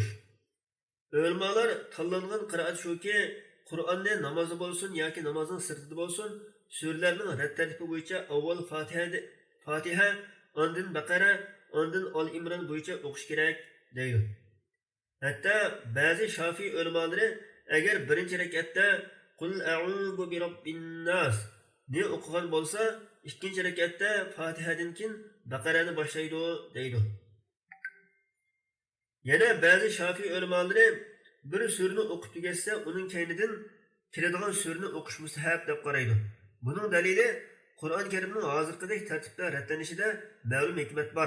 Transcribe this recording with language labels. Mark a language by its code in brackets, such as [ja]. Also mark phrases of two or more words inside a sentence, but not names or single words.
[uz] Ulamolar tanlangan qiroat shuki, Qur'onni namozda bo'lsin yoki namozning sirtida bo'lsin, suralarning rad tartibi bo'yicha avval Fatiha, ondan Baqara, ondan Al Imron bo'yicha o'qish kerak deydi. Hatto ba'zi Şafii ulamolari agar birinchi rakatda [ar] قل أعوذ برب الناس [uz] ne o'qigan bo'lsa, ikkinchi rakatda Fatihadan keyin Baqarani boshlaydi deydi. Yana ba'zi Şafii ulamolari bir surani o'qib tugatsa, uning keynidan keladigan surani o'qish mustahab deb qaraydi. Buning dalili Qur'on Karimning hozirgidek tartibda radlanishida ma'lum hikmat bor.